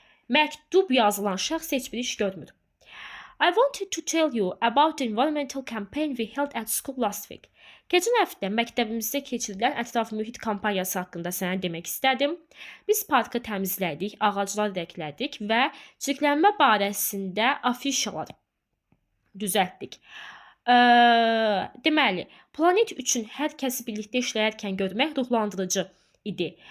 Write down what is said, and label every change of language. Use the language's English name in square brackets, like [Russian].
[Azerbaijani] Məktub yazılan şəxs heç bir iş görmür. [English] I wanted to tell you about the environmental campaign we held at school last week. [Azerbaijani] Keçən həftə məktəbimizdə keçirilən ətraf mühit kampaniyası haqqında sənə demək istədim. Biz parkı təmizlədik, ağaclar əklədik və çirklənmə barəsində afişalar düzəltdik. Deməli, planet üçün hər kəsi birlikdə işləyərkən görmək ruhlandırıcı idi.